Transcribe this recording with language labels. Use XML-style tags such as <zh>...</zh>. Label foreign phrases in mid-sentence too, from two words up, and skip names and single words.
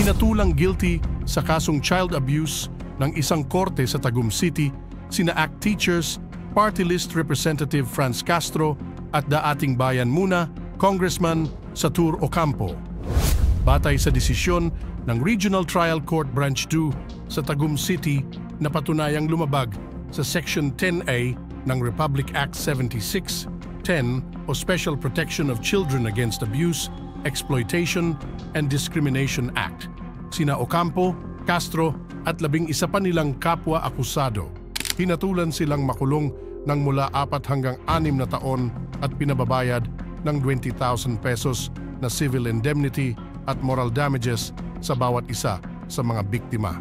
<tl>Hinatulang guilty sa kasong</tl> <en>child abuse</en> <tl>ng isang korte sa Tagum City sina ACT Teachers, Party List Representative Franz Castro at Daating Bayan Muna, Congressman Satur Ocampo. Batay sa desisyon ng Regional Trial Court Branch 2 sa Tagum City na patunayang lumabag sa Section 10A ng Republic Act 76-10 o Special Protection of Children Against Abuse, Exploitation and Discrimination Act. Sina Ocampo, Castro at 11 pa nilang kapwa akusado. Hinatulan silang makulong ng mula 4 hanggang 6 na taon at pinababayad ng 20,000 pesos na</tl> <en>civil indemnity</en> <tl>at</tl> <en>moral damages</en> <tl>sa bawat isa sa mga biktima.</tl>